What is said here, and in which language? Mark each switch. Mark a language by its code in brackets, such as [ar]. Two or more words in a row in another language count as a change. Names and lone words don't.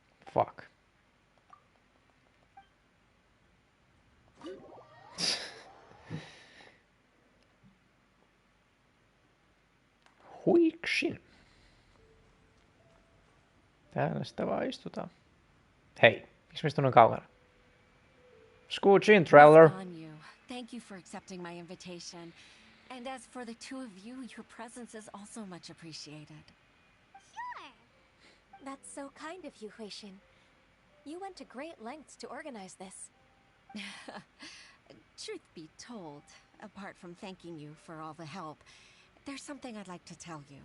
[en] Fuck. [fi] Huiksin. Täällä sitä vaan istutaan. Hei, miksi meistä on noin kaukana? [en] Scooch in, traveler. Thank you for accepting my invitation. And as for the two of you, your presence is also much appreciated. Sure. That's so kind of you, Huishin. You went to great lengths to organize this. Truth be told, apart from thanking you for all the help, there's something I'd like to tell you.